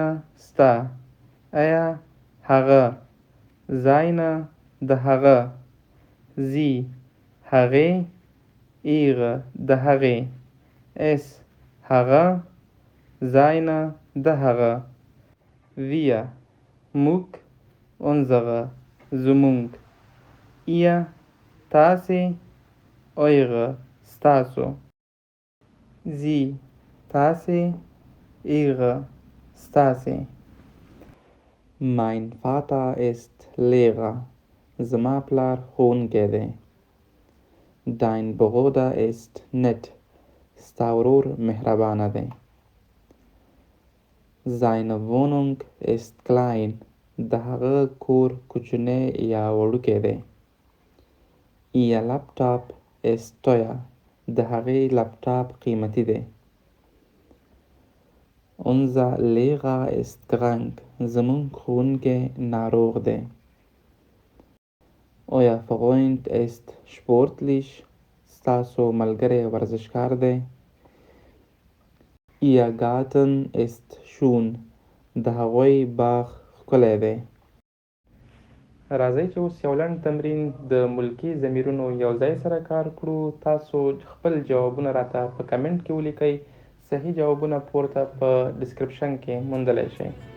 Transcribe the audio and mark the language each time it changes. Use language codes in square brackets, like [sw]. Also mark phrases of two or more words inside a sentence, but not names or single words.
[ps] ستا، ایا، هغه، زاینه، د هغه، زی، هغې، ایغه، د هغې، اس، هغه، زاینه، د هغه، ویا، موږ، اونزغه، زمونږ، ایا، تاسې، اویغه، ستاسو. زی، تاسې، ایغه، ستاسې. [de] Mein Vater ist Lehrer. [ps] زما پلار ښوونکی دی. [de] Dein Bruder ist nett. [ps] ستا ورور مهربانه دی. [de] Seine Wohnung ist klein. [ps] د هغه کور کوچنی یا وړوکی دی. [de] Ihr Laptop ist teuer. [ps] د هغې لپټاپ قیمتي دی. [de] Unser Lehrer ist krank. [ps] زموږ ښوونکی ناروغ دی. [de] Euer Freund ist sportlich. [ps] ستاسو ملګری ورزشکار دی. [de] Ihr Garten ist schön. [ps] د هغوی باغ ښکلی دی. راځئ چې اوس یو لنډ تمرین د ملکي ضمیرونو یو ځای سره کار کړو. تاسو خپل جوابونه راته په کمنټ کې ولیکئ. صحیح جوابونه پورته په ډسکرپشن کې موندلی شئ.